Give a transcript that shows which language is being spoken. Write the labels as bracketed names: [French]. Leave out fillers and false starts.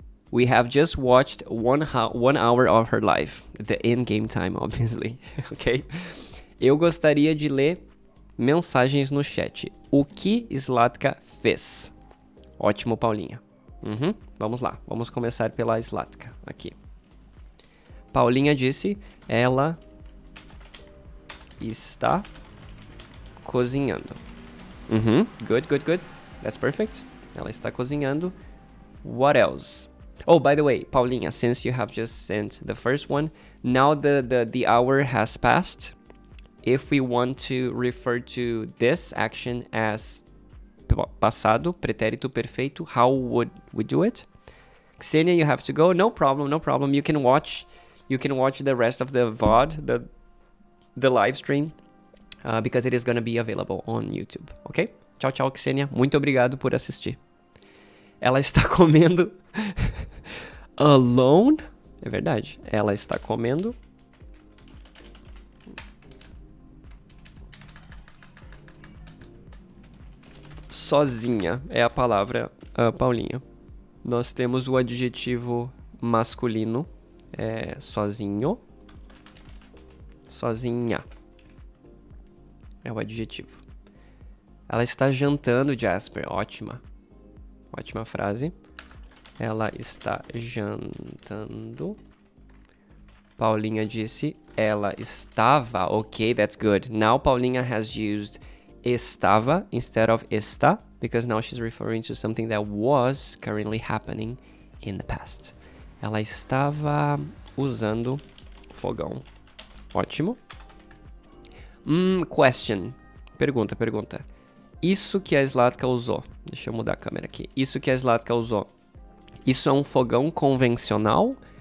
[English] We have just watched 1 hour of her life. The in-game time, obviously. Ok? [Portuguese] Eu gostaria de ler mensagens no chat. O que Zlatka fez? Ótimo, Paulinha. Vamos lá. Vamos começar pela Zlatka. Aqui. Paulinha disse, ela está cozinhando. [English] Good. That's perfect. [Portuguese] Ela está cozinhando. [English] What else? Oh, by the way, Paulinha, since you have just sent the first one, now the hour has passed. If we want to refer to this action as passado, pretérito perfeito, how would we do it? Ksenia, you have to go. No problem. You can watch the rest of the VOD, the live stream, because it is going to be available on YouTube, ok? [Portuguese] Tchau, Ksenia. Muito obrigado por assistir. Ela está comendo alone? É verdade. Ela está comendo sozinha. É a palavra, Paulinha. Nós temos o adjetivo masculino. Sozinho. Sozinha. É o adjetivo. Ela está jantando, Jasper. Ótima frase. Ela está jantando. Paulinha disse, ela estava. [English] Ok, that's good. Now Paulinha has used estava instead of está, because now she's referring to something that was currently happening in the past. [Portuguese] Ela estava usando fogão. Ótimo. Question. Pergunta. Isso que a Zlatka usou. Deixa eu mudar a câmera aqui. Isso que a Zlatka usou. Isso é um fogão convencional?